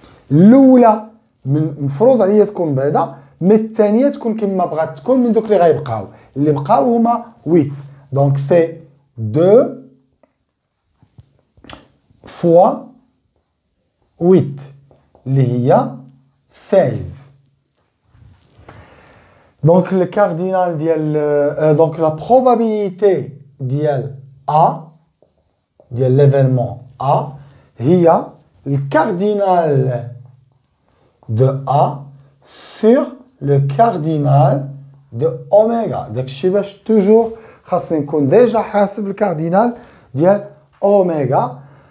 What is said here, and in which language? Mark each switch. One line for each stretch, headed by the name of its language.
Arabic: الأولى مفروض عليا تكون بيضة. مي الثانية تكون كيما بغات تكون من دوك اللي غيبقاو. اللي بقاو هما 8. دونك سي 2 fois 8 اللي هي 16.
French: Donc le cardinal ديال donc la probabilité ديال A ديال l'événement A هي le cardinal de A sur le cardinal de oméga.
Arabic: داكشي باش توجور خاصني نكون ديجا حاسب الكاردينال ديال اوميغا.